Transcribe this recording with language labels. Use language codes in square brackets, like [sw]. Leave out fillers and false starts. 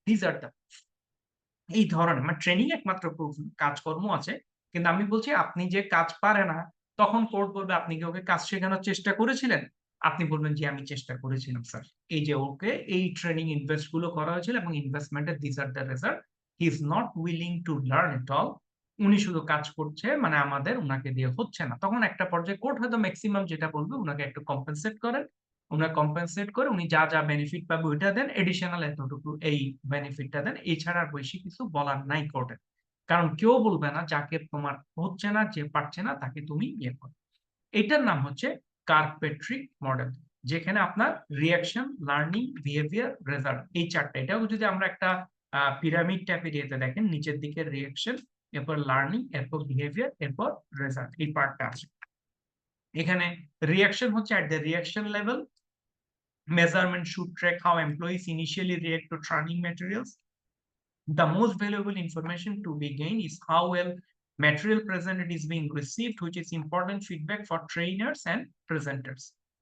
[en] These are the [bn] এই ধরনের মানে ট্রেনিং একমাত্র প্রুফ কাজকর্ম আছে। কিন্তু আমি বলছি আপনি যে কাজ পারে না, তখন কোর্ট বলবে আপনি কি ওকে কাজ শেখানোর চেষ্টা করেছিলেন? আপনি বলবেন জি আমি চেষ্টা করেছিলাম স্যার। এই যে ওকে এই ট্রেনিং ইনভেস্ট গুলো করা হয়েছিল এবং ইনভেস্টমেন্ট এর [en] these are the result. He is not willing to learn at all. [bn] উনি শুধু কাজ করছে মানে আমাদের উনাকে দিয়ে হচ্ছে না। তখন একটা পর্যায়ে কোর্ট হয়তো মেক্সিমাম যেটা বলবে উনাকে একটু কম্পেনসেট করেন। উনার কম্পেনসেট করে উনি যা বেনিফিট পাবে ওইটা দেন। এডিশনাল এতটুকু এই বেনিফিটটা দেন। এছাড়া আর বেশি কিছু বলার নাই কোর্টের। কারণ কেউ বলবে না যাকে তোমার হচ্ছে না, যে পারছে না তাকে তুমি ইয়ে করো। এটার নাম হচ্ছে কার্পেট্রিক মডেল। যেখানে আপনার রিঅ্যাকশন, লার্নিং, বিহেভিয়ার, রেজাল্ট এই ৪ টা। এটাও যদি আমরা একটা পিরামিড টাইপের ইয়েতে দেখেন নিচের দিকে রিঅ্যাকশন, এরপর লার্নিং, এরপর বিহেভিয়ার, এরপর রেজাল্ট এই পার্টটা আছে। এখানে রিঅ্যাকশন হচ্ছে [en] At the reaction level measurement should track how employees initially react to training materials. The most valuable information to be gained is how well material presented is being received, which is important feedback for trainers and presenters.